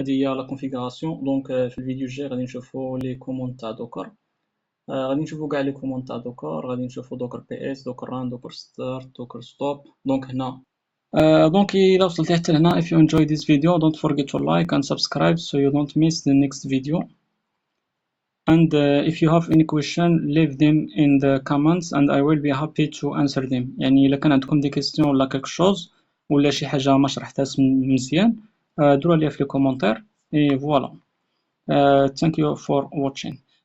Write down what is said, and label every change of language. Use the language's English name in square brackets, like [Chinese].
[Arabic] هذه هي لا كونفيغوراسيون. دونك في الفيديو الجاي غادي نشوفوا لي كوموند تاع دوكر. غادي نشوفوا كاع لي كوموند تاع دوكر. غادي نشوفوا دوكر بي اس دوكر ران دوكر ستارت دوكر ستوب. دونك هنا دونك إلا وصلتي حتى لهنا [English] if you enjoy this video don't forget to like and subscribe so you don't miss the next video. And if you have any question leave them in the comments and I will be happy to answer them. [Arabic] يعني إلا كان عندكم دي كيستيون ولا [French] quelque chose [Arabic] ولا شي حاجة ما شرحتهاش مزيان ديروها ليا في لي كومونتير. [French] et voilà. [English] Thank you for watching.